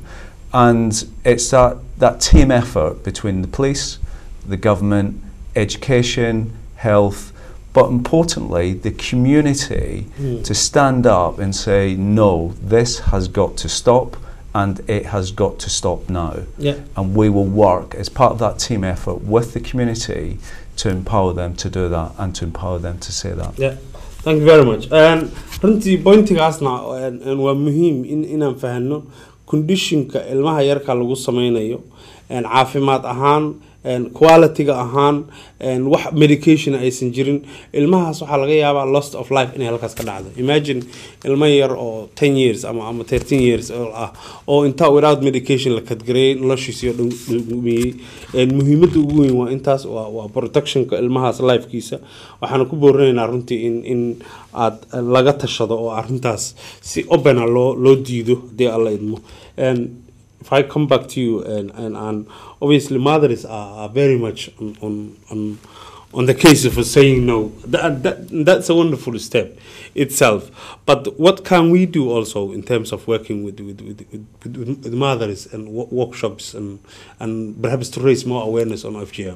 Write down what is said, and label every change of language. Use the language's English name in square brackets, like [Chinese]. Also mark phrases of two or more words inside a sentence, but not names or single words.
[English] And it's that team effort between the police, the government, education, health, but importantly, the community to stand up and say, no, this has got to stop, and it has got to stop now. Yeah. And we will work as part of that team effort with the community to empower them to do that and to empower them to say that. Yeah. Thank you very much. [Somali] And runtii pointigaasna waa muhiim inaan fahanno conditionka ilmaha yarka lagu sameynayo caafimaad ahaan quality-ga ahaan wax medication aysan jirin ilmahaas waxa laga yaabaa [English] loss of life [Somali] inay halkaas ka dhacdo. Imagine ilmo yar oo 10 years ama 13 years oo inta [English] without medication [Somali] la kadgareey noloshiisa dhumiyay. Muhiimadda ugu weyn waa intaas waa protectionka ilmahaas lifekiisa. Waxaan ku booranaynaa runtii in aad laga tashado oo arrintaas si open loo diido hadii alla idmo. [English] If I come back to you and obviously mothers are very much on the case of saying no. That's a wonderful step itself. But what can we do also in terms of working with mothers and workshops and perhaps to raise more awareness on FGM?